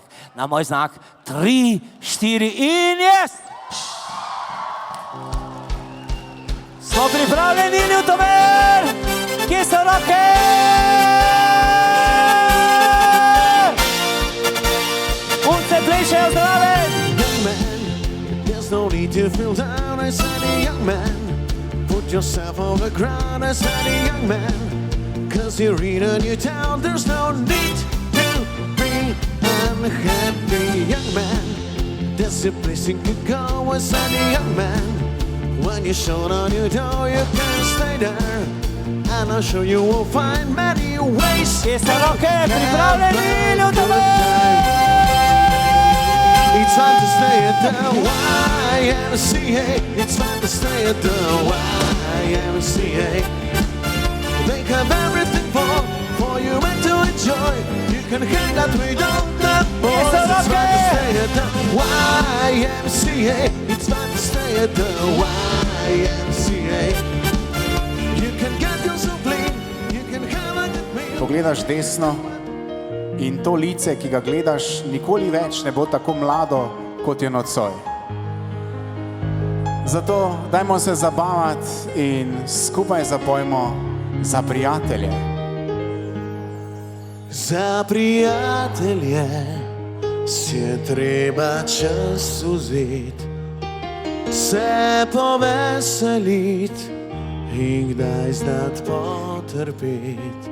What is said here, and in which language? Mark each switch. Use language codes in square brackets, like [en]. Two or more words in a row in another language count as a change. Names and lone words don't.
[sl] Na moj znak 3, 4 in yes! Smo pripravljeni, Ljutomer? Kje so roke? Punce plešejo zraven! [en] There's no need to feel down, I said a young man. Put yourself on the ground, I said a young man. Cause you're in a new town, there's no need to be unhappy, young man. There's a place you could go, I said a young man. When you shut on your door, you can stay there. And I'm sure you will find many ways. [sl] Kje so roke, pripravljeni, Ljutomer? [en] It's fun to stay at the YMCA. It's fun to stay at the YMCA. They have everything for you and to enjoy. You can hang out with all the boys. It's fun to stay at the YMCA. It's fun to stay at the YMCA. You can get yourself clean. You can have a good meal. [sl] Pogledaš desno in to lice, ki ga gledaš, nikoli več ne bo tako mlado, kot je nocoj. Zato dajmo se zabavati in skupaj zapojmo Za prijatelje. Za prijatelje si je treba čas vzeti, se poveseliti in kdaj znati potrpeti.